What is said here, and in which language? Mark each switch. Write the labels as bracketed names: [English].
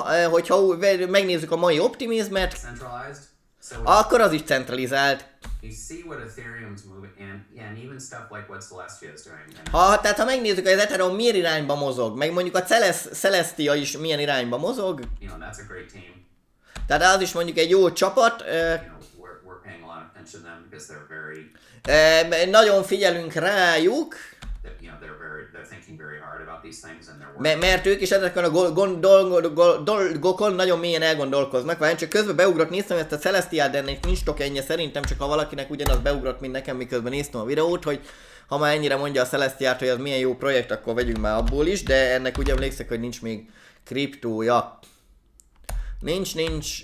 [Hungarian] Hogyha megnézzük a mai optimizmet, akkor az is centralizált. [English] You see what Ethereum's moving, and even stuff like what Celestia is doing. [Hungarian] Tehát ha megnézzük, hogy az Ethereum milyen irányba mozog, meg mondjuk a Celestia is milyen irányba mozog. [English] That's a great team. [Hungarian] Tehát az is mondjuk egy jó csapat. [English] We're paying a lot of attention to them because they're very. [Hungarian] Nagyon figyelünk rájuk. [English] They're thinking very hard about these things and they're working. [Hungarian] Mert ők is ezeken a dolgokon nagyon mélyen elgondolkoznak. Vagy csak közben beugrott, néztem ezt a Celestiát, de ennek nincs tokenje szerintem, csak ha valakinek ugyanaz beugrott, mint nekem, miközben néztem a videót, hogy ha már ennyire mondja a Celestiát, hogy az milyen jó projekt, akkor vegyünk már abból is, de ennek ugye emlékszek, hogy nincs még kriptója. Nincs.